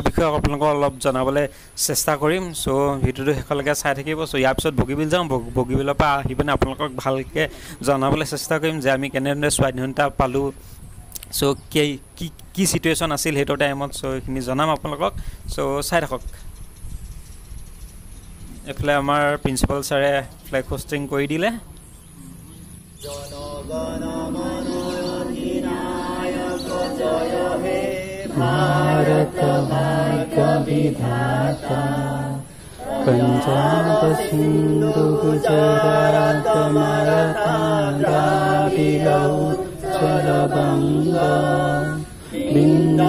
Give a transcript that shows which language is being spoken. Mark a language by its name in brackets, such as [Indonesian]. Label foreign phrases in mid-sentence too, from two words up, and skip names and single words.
[Assamese] বিষয়ে আপোনালোকক অলপ জনাবলৈ চেষ্টা কৰিম সো ভিডিওটো হেখলৈকে চাই থাকিব সো ইয়াৰ পিছত বগীবিল যাম বগীবিলৰ পৰা আহি পিনে আপোনালোকক ভালকৈ জনাবলৈ চেষ্টা কৰিম যে আমি কেনেদৰে স্বাধীনতা পালো সো কি সিচুৱেশ্যন আছিল সেইটো টাইমত সো এইখিনি জনাম আপোনালোকক সো চাই থাকক এফালে আমাৰ প্ৰিন্সিপাল ছাৰে [English] flag hoisting [Assamese] কৰি দিলে [Bangla] ভারত ভাগ্য বিধাতা পঞ্জাব সিন্ধু গুজরাট মারাঠা দ্রাবিড় উৎকল বঙ্গ বিন্ধ্য